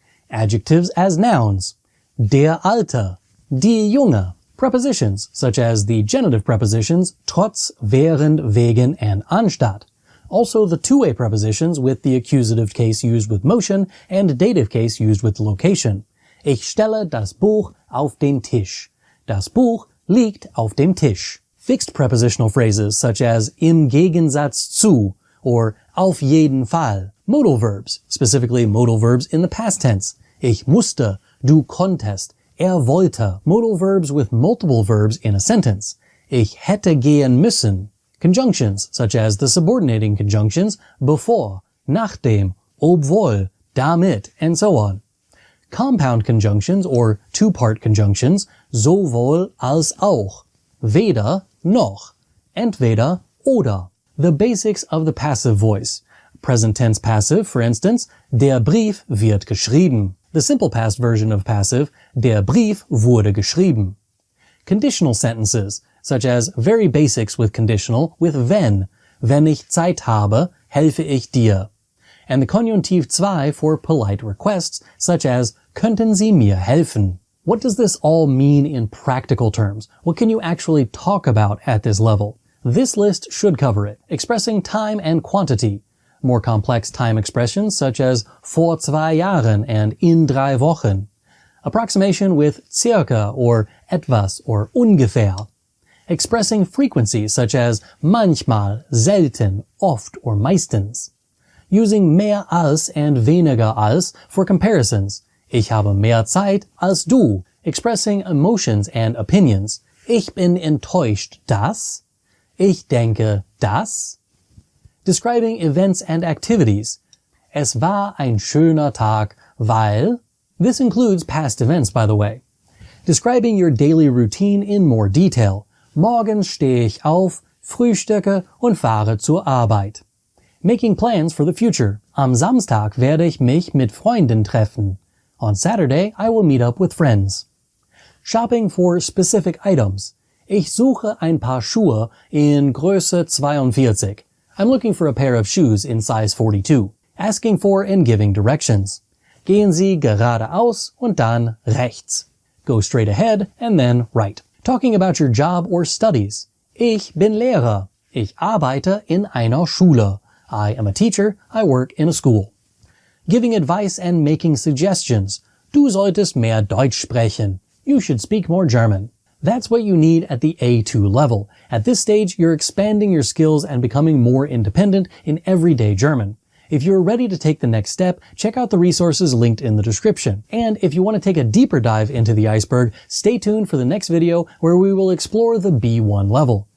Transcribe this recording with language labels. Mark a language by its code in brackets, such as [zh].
[en] Adjectives as nouns. [de] Der Alte, die Junge. [en] Prepositions, such as the genitive prepositions trotz, während, wegen, and anstatt. Also the two-way prepositions with the accusative case used with motion and dative case used with location. [de] Ich stelle das Buch auf den Tisch. Das Buch liegt auf dem Tisch. [en] Fixed prepositional phrases such as [de] im Gegensatz zu [en] or [de] auf jeden Fall. [en] Modal verbs, specifically modal verbs in the past tense. [de] Ich musste, du konntest, wollte. [en] Modal verbs with multiple verbs in a sentence. [de] Ich hätte gehen müssen. [en] Conjunctions, such as the subordinating conjunctions bevor, nachdem, obwohl, damit, and so on. Compound conjunctions or two-part conjunctions, [de] sowohl als auch. Weder, noch. Entweder, oder. [en] The basics of the passive voice. Present tense passive, for instance, [de] der Brief wird geschrieben. [en] The simple past version of passive, [de] der Brief wurde geschrieben. [en] Conditional sentences, such as very basics with conditional with wenn. [de] Wenn ich Zeit habe, helfe ich dir. [en] And the conjunctive 2 for polite requests, such as [de] könnten Sie mir helfen? [en] What does this all mean in practical terms? What can you actually talk about at this level? This list should cover it, expressing time and quantity. More complex time expressions such as [de] vor 2 Jahren [en] and [de] in 3 Wochen. [en] Approximation with circa or etwas or ungefähr. Expressing frequencies such as manchmal, selten, oft or meistens. Using [de] mehr als [en] and [de] weniger als [en] for comparisons. [de] Ich habe mehr Zeit als du. [en] Expressing emotions and opinions. [de] Ich bin enttäuscht, dass. Ich denke, dass. [en] Describing events and activities. [de] Es war ein schöner Tag, weil... [en] This includes past events, by the way. Describing your daily routine in more detail. [de] Morgens stehe ich auf, frühstücke und fahre zur Arbeit. [en] Making plans for the future. [de] Am Samstag werde ich mich mit Freunden treffen. [en] On Saturday, I will meet up with friends. Shopping for specific items. [de] Ich suche ein paar Schuhe in Größe 42. [en] I'm looking for a pair of shoes in size 42. Asking for and giving directions. [de] Gehen Sie geradeaus und dann rechts. [en] Go straight ahead and then right. Talking about your job or studies. [de] Ich bin Lehrer. Ich arbeite in einer Schule. [en] I am a teacher. I work in a school. Giving advice and making suggestions. [de] Du solltest mehr Deutsch sprechen. [en] You should speak more German. That's what you need at the A2 level. At this stage, you're expanding your skills and becoming more independent in everyday German. If you're ready to take the next step, check out the resources linked in the description. And if you want to take a deeper dive into the iceberg, stay tuned for the next video where we will explore the B1 level.